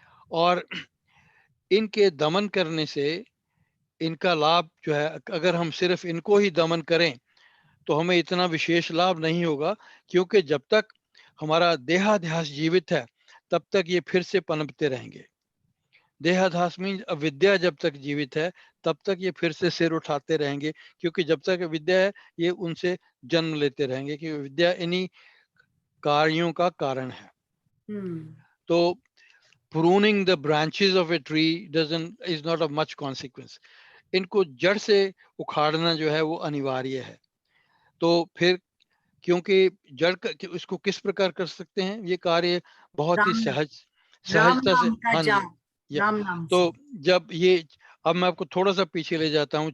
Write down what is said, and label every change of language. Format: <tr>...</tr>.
<hi>और इनके दमन करने से इनका लाभ जो है, अगर हम सिर्फ इनको ही दमन करें तो हमें इतना विशेष लाभ नहीं होगा, क्योंकि जब तक हमारा देहाध्यास जीवित है तब तक ये फिर से पनपते रहेंगे। देहाध्यास मीन अविद्या जब तक जीवित है तब तक ये फिर से सिर उठाते रहेंगे, क्योंकि जब तक विद्या है ये उनसे जन्म लेते रहेंगे, क्योंकि विद्या इन्हीं कार्यों का कारण है।</hi> <en>तो pruning the branches of a tree is not of much consequence.</en> <hi>इनको जड़ से उखाड़ना जो है वो अनिवार्य है। तो फिर क्योंकि जड़ इसको किस प्रकार कर सकते हैं, ये कार्य बहुत ही सहजता से। हाँ जी, राम नाम तो जब ये, अब मैं आपको थोड़ा सा पीछे ले जाता हूँ।</hi>